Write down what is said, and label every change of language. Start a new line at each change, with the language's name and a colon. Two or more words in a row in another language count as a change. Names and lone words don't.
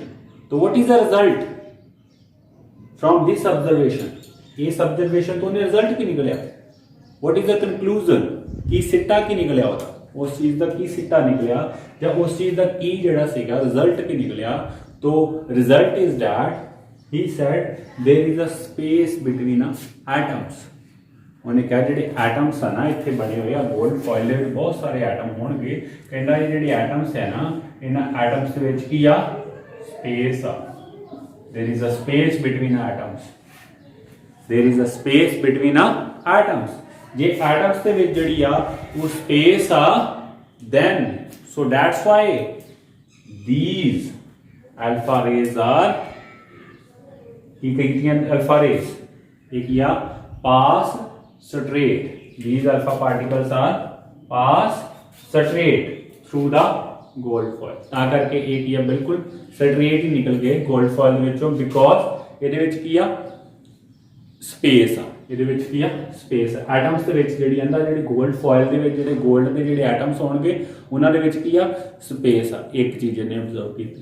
English: so what is the result from this observation?
Punjabi: ਇਸ ਆਬਜ਼ਰਵੇਸ਼ਨ ਤੋਂ ਰਿਜ਼ਲਟ ਕੀ ਨਿਕਲਿਆ?
English: what is the conclusion?
Punjabi: ਕੀ ਸਿੱਟਾ ਕੀ ਨਿਕਲਿਆ ਹੋਤਾ? ਉਸ ਚੀਜ਼ ਕਾ ਕੀ ਸਿੱਟਾ ਨਿਕਲਿਆ ਯਾ ਉਸ ਚੀਜ਼ ਕਾ ਕੀ ਜੜਾ ਸੀਗਾ ਰਿਜ਼ਲਟ ਕੀ ਨਿਕਲਿਆ?
English: so result is that he said there is a space between atoms।
Punjabi: ਉਹਨੇ ਕਿਹਾ ਜਿਹੜੇ ਐਟਮਸ ਆ ਨਾ ਇੱਥੇ ਬਣੇ ਹੋਏ ਆ
English: gold foil
Punjabi: ਦੇ ਵਿੱਚ ਬਹੁਤ ਸਾਰੇ ਐਟਮ ਹੋਣਗੇ, ਕਹਿੰਦਾ ਇਹ ਜਿਹੜੇ ਐਟਮਸ ਹੈ ਨਾ ਇਹਨਾਂ ਐਟਮਸ ਦੇ ਵਿੱਚ ਕੀ ਆ ਸਪੇਸ ਆ,
English: there is a space between atoms, there is a space between atoms।
Punjabi: ਜੇ ਐਟਮਸ ਦੇ ਵਿੱਚ ਜਿਹੜੀ ਆ ਉਹ ਸਪੇਸ ਆ
English: then so that's why these alpha rays are
Punjabi: ਕੀ ਕਹਿੰਦੀਆਂ
English: alpha rays
Punjabi: ਇੱਕ ਆ
English: pass straight, these alpha particles are pass straight through the gold foil,
Punjabi: ਤਾਂ ਕਰਕੇ ਇਹ ਕੀ ਆ ਬਿਲਕੁਲ straight ਹੀ ਨਿਕਲ ਗਏ
English: gold foil
Punjabi: ਦੇ ਵਿੱਚੋਂ because ਇਹਦੇ ਵਿੱਚ ਕੀ ਆ ਸਪੇਸ ਆ, ਇਹਦੇ ਵਿੱਚ ਕੀ ਆ ਸਪੇਸ ਆ। ਐਟਮਸ ਦੇ ਵਿੱਚ ਜਿਹੜੀ ਆਂਦਾ ਜਿਹੜੀ
English: gold foil
Punjabi: ਦੇ ਵਿੱਚ ਜਿਹੜੇ ਗੋਲਡ ਦੇ ਜਿਹੜੇ ਐਟਮਸ ਹੋਣਗੇ ਉਹਨਾਂ ਦੇ ਵਿੱਚ ਕੀ ਆ ਸਪੇਸ ਆ, ਇੱਕ ਚੀਜ਼ ਇਹਨੇ ਅਬਜ਼ਰਵ ਕੀਤੀ।